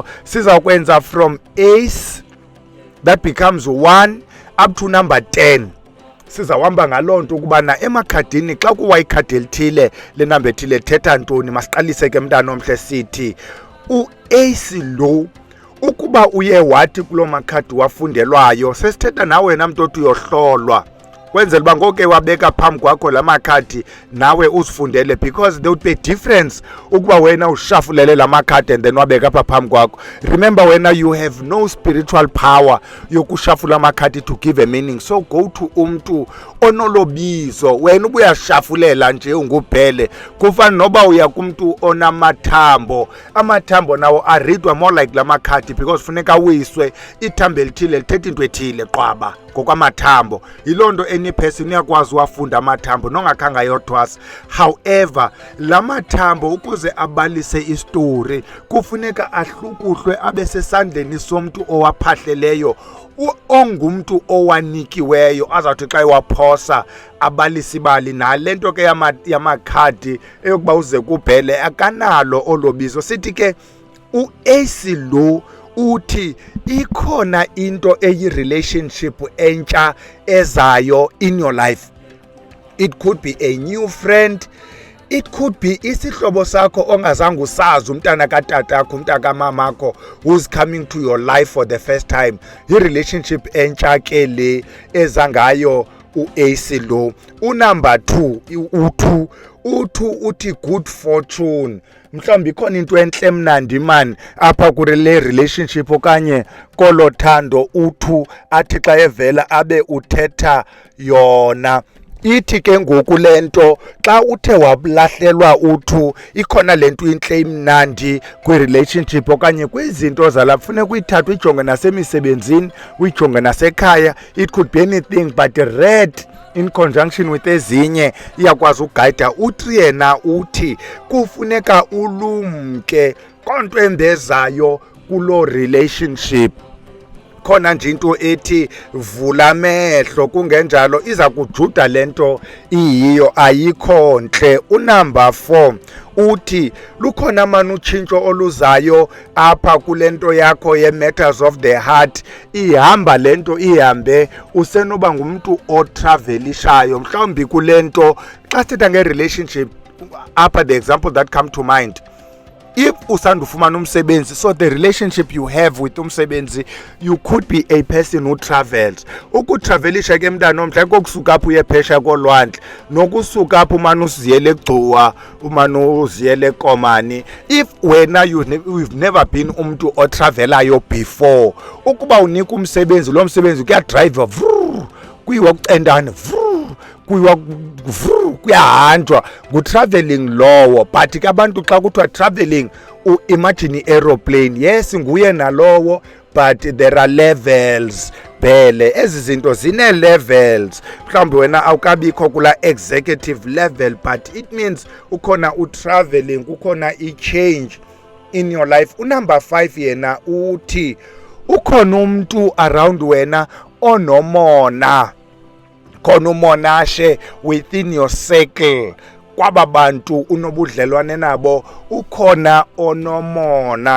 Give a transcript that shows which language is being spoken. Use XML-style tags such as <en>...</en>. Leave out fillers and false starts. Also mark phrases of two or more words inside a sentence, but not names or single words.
<en>Sizawukwenza from ace that becomes 1 up to number 10.</en> <xh>Sizawuhamba ngaloo nto ukubana emakhadini xa kuwa ikhadi elithile lenamba ethile thetha ntoni. Masiqalise ke mntana omhle sithi u-ace lo ukuba uye wathi kuloo makhadi wafundelwayo, sesithetha nawe wena mntu othi uyohlolwa kwenzela uba ngoke wabeka phambi kwakho la makhadi nawe uzifundele,</xh> <en>because there would be a difference</en> <xh>ukuba wena ushafulele la makhadi</xh> <en>and then</en> <xh>wabeka apha phambi kwakho.</xh> <en>Remember, wena you have no spiritual power</en> <xh>yokushafula amakhadi</xh> <en>to give a meaning. So go to</en> <xh>umntu onolobizo. Wena ubuyashafulela nje ungubhele. Kufana noba uya kumntu onamathambo. Amathambo nawo areadwa</xh> <en>more like</en> <xh>la makhadi because funeka wiswe ithambo elithile lithetha into ethile qwaba ngokwamathambo. Yiloo nto</xh> <en>any person</en> <xh>uyakwazi wafunda amathambo nongakhange ayothwasa. However, la mathambo ukuze abalise istory kufuneka ahlukuhlwe abe sesandleni somntu owaphahleleyo, ongumntu owanikiweyo azawuthi xa iwaphosa abalisa ibali. Nale nto ke yamakhadi eyokuba uze kubhele akanalo olobizo. Sithi ke u-ace lo uthi ikhona into eyi-relationship entsha ezayo</xh> <en>in your life. It could be a new friend, it could be</en> <xh>isihlobo sakho ongazange usazi, umntana katatakho, umntana kamamakho</xh> <en>who's coming to your life for the first time.</en> <xh>I-relationship entsha ke le eza ngayo uAce lo. Unumber 2 u2 uthi</xh> <en>good fortune.</en> <xh>Mhlawumbi ikhona into enhle mnandi man apha kule relationship okanye kolothando u2 athi xa evela abe uthetha yona. Ithi ke ngoku lento xa uthe wablahlelwa u2 ikhona lento inhle imnandi kwi-relationship okanye kwizinto zalapha funeka uyithathe uyijonge nasemisebenzini uyijonge nasekhaya.</xh> <en>It could be anything but red in conjunction with</en> <xh>ezinye iyakwazi ukugayida. U3 yena uthi kufuneka ulumke konto embezayo kulo relationship. Khona nje into ethi vula amehlo, kungenjalo iza kujuda lento iyiyo ayikho nhle. Unumber 4 uthi lukhona manje utshintsho oluzayo apha kulento yakho ye-</xh> <en>matters of the heart.</en> <xh>Ihamba lento ihambe usenoba ngumuntu otravelishayo mhlawumbi kulento xa sithetha nge-relationship apha</xh> <en>the example that come to mind.</en> <xh>If usandufumana umsebenzi,</xh> <en>so the relationship you have with umsebenzi, you could be a person who travels.</en> <xh>Ukutravelisha ke mntana omhle kokusuka apho uye phesha kolwandle nokusuka apho umane usiziyele egcuwa umane uziyele ekomani. If wena</xh> <en>you've never been</en> <xh>umuntu otravelayo before, ukuba unika umsebenzi lo msebenzi kuyadrive kuyiwa kucendana kuyahanjwa ngu-traveling lowo. But ke abantu xa kuthiwa traveling imagine i-aeroplane, yes nguye nalowo</xh> <en>but there are levels</en> <xh>bhele. Ezi zinto zine-levels. Mhlawumbi wena awukabikho kula</xh> <en>executive level but it means</en> <xh>ukhona u-traveling, kukhona i-change</xh> <en>in your life.</en> <xh>Unumber 5 yena uthi ukhona umuntu around wena onomona, khona umonashe</xh> <en>within your circle.</en> <xh>Kwaba bantu unobudlelwane nabo ukhona onomona.</xh>